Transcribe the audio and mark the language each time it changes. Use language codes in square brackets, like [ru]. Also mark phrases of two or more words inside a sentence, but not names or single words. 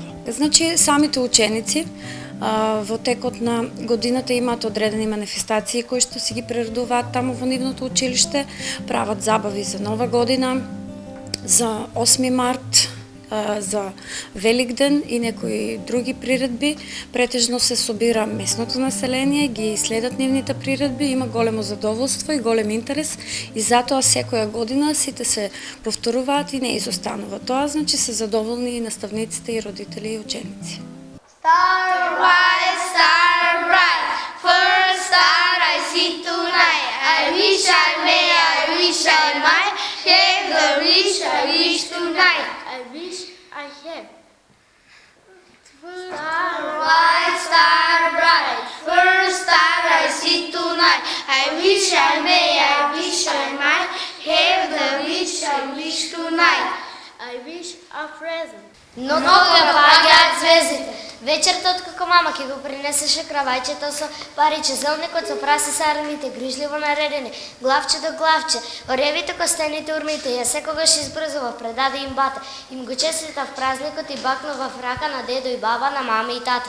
[mk] Значи, самите ученици во текот на годината имаат одредени манифестации кои што си ги приредуваат таму во нивното училиште, прават забави за Нова година, за 8 март, за Великден и некои други приредби. Претежно се собира местното население, ги следат нивните приредби, има големо задоволство и голем интерес и затоа секоја година сите се повторуваат и не изостанува. Тоа значи се задоволни и наставниците и родители и ученици. [en] Star bright, first star I see tonight. I wish I may, I wish I might have the wish I wish tonight. I wish I have. Star bright, first star I see tonight. I wish I may, I wish I might have the wish I wish tonight. I wish a present. [mk] Много паѓаат звездите. Вечерта откако мама ќе го принесеше кравајчето со париче, зелникот со праси сарените, грижливо наредени, главче до главче, оревите костените урмите, ја секогаш избрзува, предаде им бата, им го честитав празникот и бакнува в рака на дедо и баба, на мама и тате.